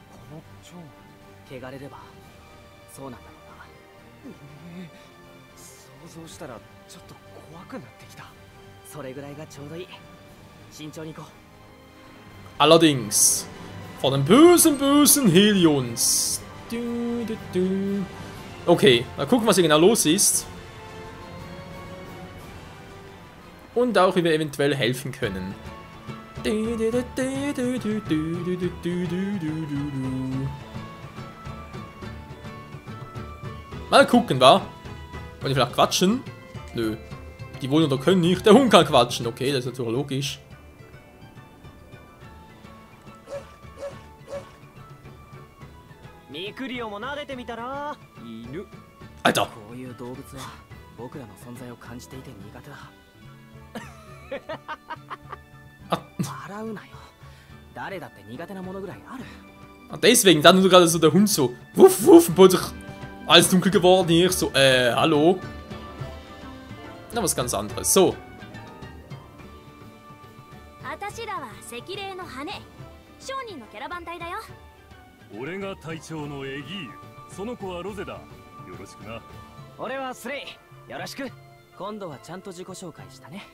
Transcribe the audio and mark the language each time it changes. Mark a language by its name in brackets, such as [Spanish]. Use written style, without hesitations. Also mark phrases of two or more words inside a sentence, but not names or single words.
[Japanese] 汚れればそうなんだろうな。想像したらちょっと怖くなってきた。それぐらいがちょうどいい。慎重に行こう。 [German] Allerdings von den bösen Helions. Okay, mal gucken, was hier genau los ist. Und auch, wie wir eventuell helfen können. Mal gucken, wa? Wollen die vielleicht quatschen? Nö. Die wollen oder können nicht. Der Hund kann quatschen. Okay, das ist natürlich logisch. Alter! [Japanese] こういう動物は僕らの存在を感じていて苦手だ。笑うなよ。誰だって苦手なものぐらいある。 [German] Deswegen, dann nur gerade so der Hund so, wuff, wuff, und plötzlich alles dunkel geworden hier. Ich so, hallo? Na, was ganz anderes. So. [Japanese] 私らは赤霊の羽、商人のキャラバン隊だよ。俺が隊長のエギーユ、その子はロゼだ。よろしくな。俺はスレイ。よろしく。今度はちゃんと自己紹介したね。